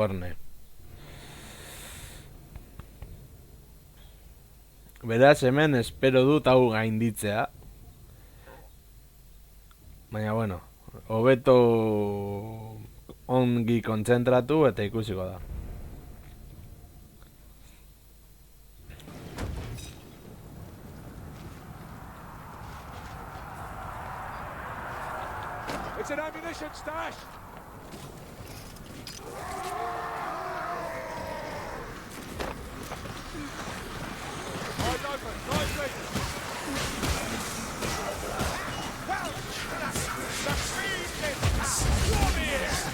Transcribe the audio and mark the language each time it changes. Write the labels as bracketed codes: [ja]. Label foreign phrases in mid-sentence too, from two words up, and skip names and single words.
[eu] bale, Korne. Beraz, hemen espero dut hau gainditzea. Baina, bueno, hobeto ongi kontzentratu eta ikusiko da. [en] It's an ammunition stash! Eyes open, nicely! Well, succeed this time! Come here!